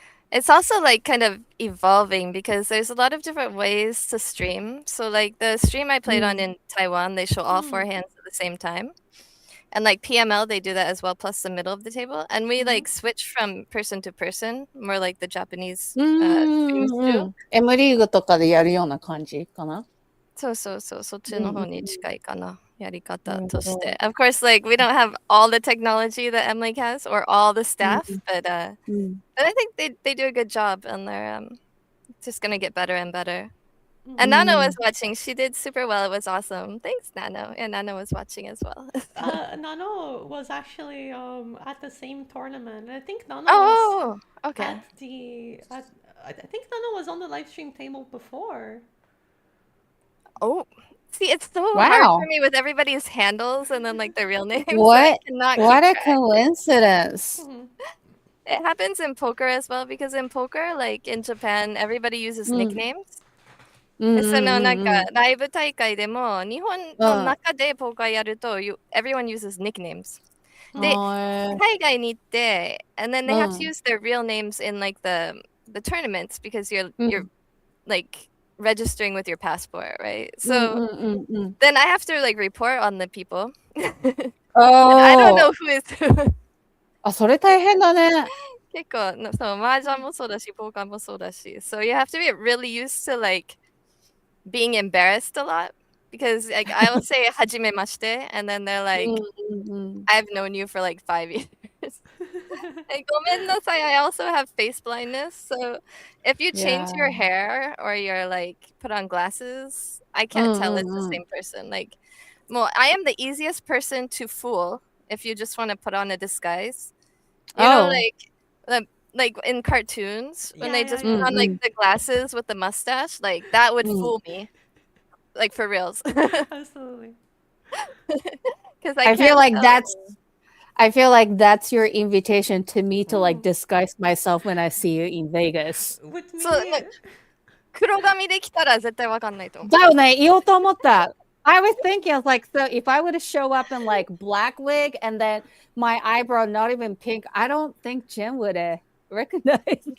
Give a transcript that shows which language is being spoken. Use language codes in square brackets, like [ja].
[en] It's also like kind of evolving because there's a lot of different ways to stream. So like the stream I played on in Taiwan, they show all four hands at the same time. And like PML, they do that as well, plus the middle of the table. And we like switch from person to person, more like the Japanese [ja] うん [en] streams [ja] うんう [en] do. [ja] ん。 M リーグとかでやるような感じかな。そうそうそう、そっちの方に近いかな、やり方なるほど。として。 [en] Of course, like we don't have all the technology that M League has or all the staff, but I think they do a good job and they're just gonna get better and better. And Nano was watching. She did super well. It was awesome. Thanks, Nano. And Nano was watching as well. Nano was actually at the same tournament. I think Nano was Oh, okay. I think Nano was on the live stream table before. Oh, see, it's so hard Wow. for me with everybody's handles and then like their real names. I What? cannot What keep a track. coincidence. It happens in poker as well because in poker, like in Japan, everybody uses nicknames. [ja] うんうんうんうん。そのなんかライブ大会でも日本の中でポーカーやると [en] everyone uses nicknames. [ja] で、海外に行って [en] and then they have to use their real names in like the tournaments because you're like registering with your passport, right? So then I have to like report on the people. And I don't know who is who. [ja] あ、それ大変だね。結構そう、麻雀もそうだし、ポーカーもそうだし。 [en] So you have to be really used to like being embarrassed a lot because like I will say hajimemashite and then they're like I've known you for like 5 years. Like, [ja] ごめんなさい, [en] I also have face blindness. So if you change your hair or you're like put on glasses, I can't tell it's the same person. Like, well, I am the easiest person to fool if you just want to put on a disguise. You know, like in cartoons when they just put on like the glasses with the mustache, like that would fool me, like for reals. Absolutely. Because I feel like that's your invitation to me to like disguise myself when I see you in Vegas. With me. [ja] 黒髪できたら絶対わかんないと思う。だよね、言おうと思った。 [en] I was thinking, I was like, so if I were to show up in like black wig and then my eyebrow not even pink, I don't think Jen would recognize me.